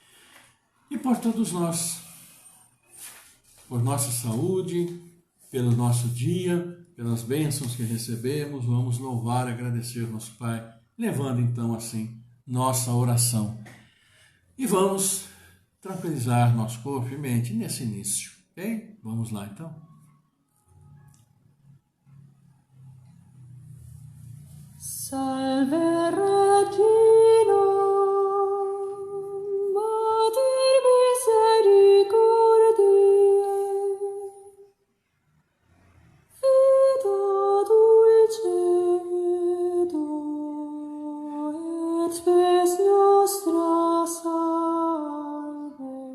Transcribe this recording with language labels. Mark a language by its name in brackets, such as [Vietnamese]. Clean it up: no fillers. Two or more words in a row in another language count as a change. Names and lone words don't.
[Portuguese] E por todos nós, por nossa saúde, pelo nosso dia, pelas bênçãos que recebemos, vamos louvar e agradecer ao nosso Pai, levando então assim nossa oração. E vamos tranquilizar nosso corpo e mente nesse início, ok? Vamos lá então. [Latin] Salve Regina, Mater misericordiae, vita dulcedo, et spes nostra salve.